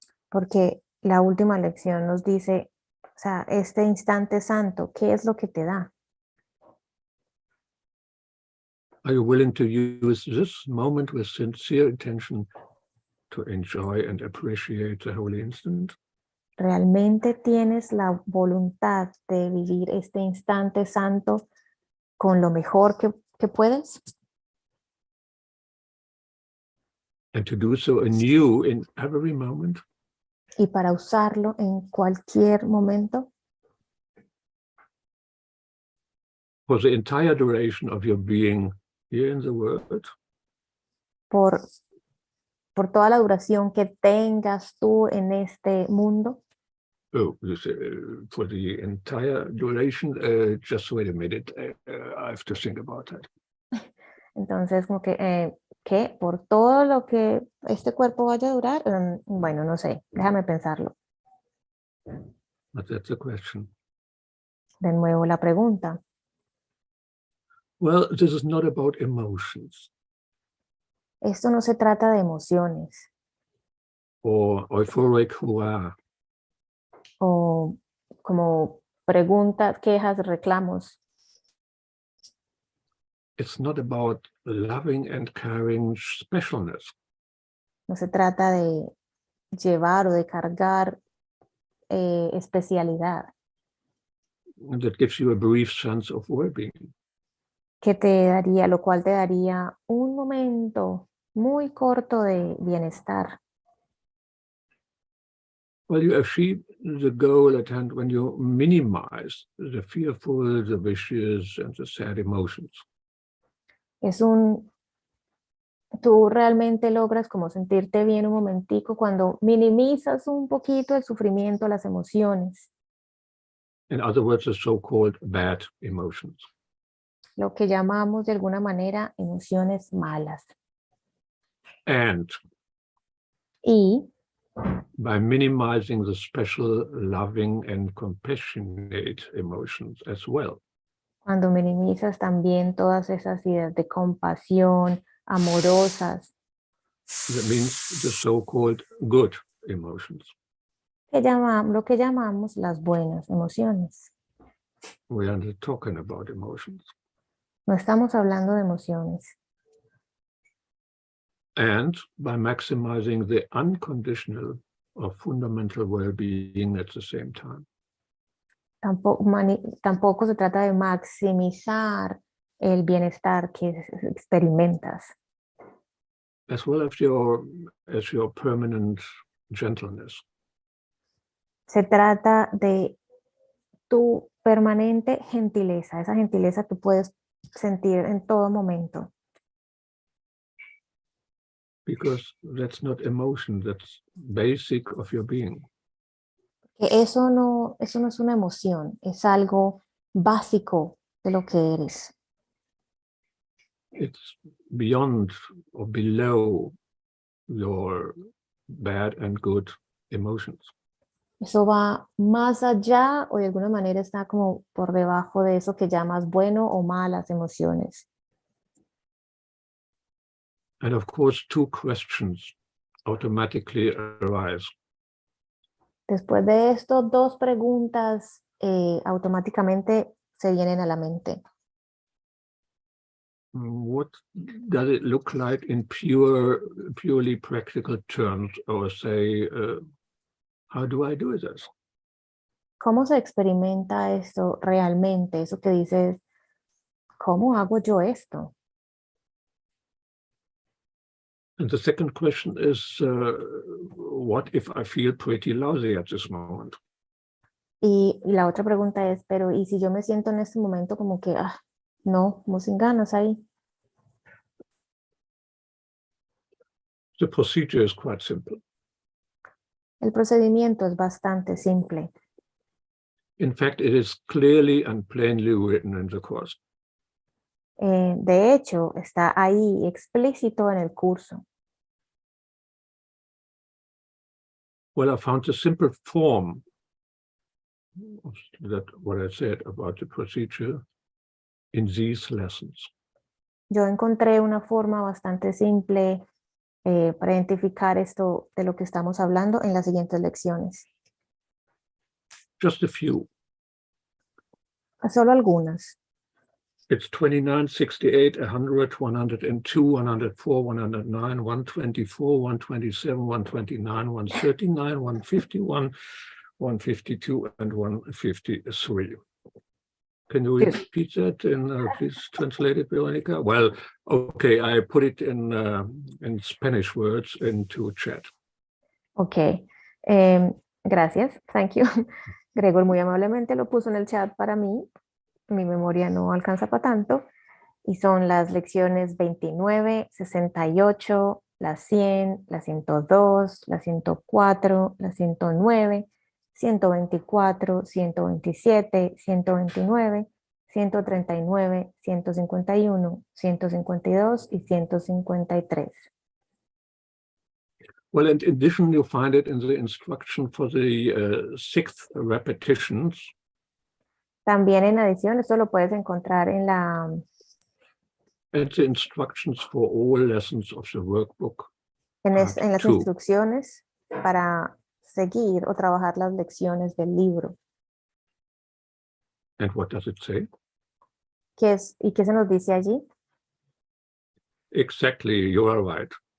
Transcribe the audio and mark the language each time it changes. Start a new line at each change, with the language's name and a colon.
Spanish: Porque la última lección nos dice, o sea, este instante santo, ¿qué es lo que te da?
English: Are you willing to use this moment with sincere intention to enjoy and appreciate the holy instant?
Spanish: ¿Realmente tienes la voluntad de vivir este instante santo con lo mejor que puedes?
English: And to do so anew in every moment?
Spanish: Y para usarlo en cualquier momento.
English: For the entire duration of your being here in the world?
Spanish: Por toda la duración que tengas tú en este mundo.
English: Oh, for the entire duration, just wait a minute, I have to think about that.
Spanish: Entonces, como que, ¿qué? ¿Por todo lo que este cuerpo vaya a durar? Bueno, no sé, déjame pensarlo.
English: But that's the question.
Spanish: De nuevo la pregunta.
English: Well, this is not about emotions.
Spanish: Esto no se trata de emociones.
English: Or euphoric hurrah.
Spanish: O como preguntas, quejas, reclamos.
English: It's not about loving and caring specialness.
Spanish: No se trata de llevar o de cargar especialidad.
English: That gives you a brief sense of well-being.
Spanish: Que te daría, lo cual te daría un momento muy corto de bienestar.
English: Well, you achieve the goal at hand when you minimize the fearful, the vicious, and the sad emotions.
Spanish: Tú realmente logras como sentirte bien un momentico cuando minimizas un poquito el sufrimiento, las emociones.
English: In other words, the so-called bad emotions.
Spanish: Lo que llamamos de alguna manera emociones malas.
English: And
Spanish: Y
English: by minimizing the special loving and compassionate emotions as well.
Spanish: cuando minimizas también todas esas ideas de compasión, amorosas.
English: That means the so-called good emotions.
Spanish: Lo que llamamos las buenas emociones.
English: We are not talking about emotions.
Spanish: No estamos hablando de emociones.
English: And by maximizing the unconditional or fundamental well-being at the same time.
Spanish: Tampoco se trata de maximizar el bienestar que experimentas.
English: As well as your permanent gentleness.
Spanish: Se trata de tu permanente gentileza, esa gentileza que puedes sentir en todo momento.
English: Because that's not emotion, that's basic of your being.
Spanish: Que eso no es una emoción, es algo básico de lo que eres.
English: It's beyond or below your bad and good emotions.
Spanish: Eso va más allá o de alguna manera está como por debajo de eso que llamas bueno o malas emociones.
English: And of course, two questions automatically arise.
Spanish: Después de esto, dos preguntas automáticamente se vienen a la mente.
English: What does it look like in purely practical terms, or say, how do I do this?
Spanish: ¿Cómo se experimenta esto realmente? Eso que dices, ¿cómo hago yo esto?
English: And the second question is, what if I feel pretty lousy at this moment?
Spanish: Y la otra pregunta es, pero ¿y si yo me siento en este momento como que, no, como sin ganas ahí?
English: The procedure is quite simple.
Spanish: El procedimiento es bastante simple.
English: In fact, it is clearly and plainly written in the course.
Spanish: De hecho, está ahí explícito en el curso.
English: Well, I found a simple form of that, what I said about the procedure in these lessons.
Spanish: Yo encontré una forma bastante simple para identificar esto de lo que estamos hablando en las siguientes lecciones.
English: Just a few.
Spanish: Solo algunas.
English: It's 29, 68, 100, 102, 104, 109, 124, 127, 129, 139, 151, 152, and 153. Can you repeat that and please translate it, Veronica? Well, okay, I put it in Spanish words into chat. Ok,
Spanish: gracias,
English: thank you.
Spanish: Gregor muy amablemente lo puso en el chat para mí. Mi memoria no alcanza para tanto. Y son las lecciones 29, 68, la 100, la 102, la 104, la 109, 124, 127, 129, 139, 151, 152 y 153.
English: Well, in addition, you find it in the instruction for the sixth repetitions.
Spanish: También en adición, esto lo puedes encontrar en
English: And the instructions for all lessons of the workbook.
Spanish: en las 2. instrucciones para seguir o trabajar las lecciones del libro.
English: And what does it say?
Spanish: ¿Y qué se nos dice allí?
English: Exactly, you are right.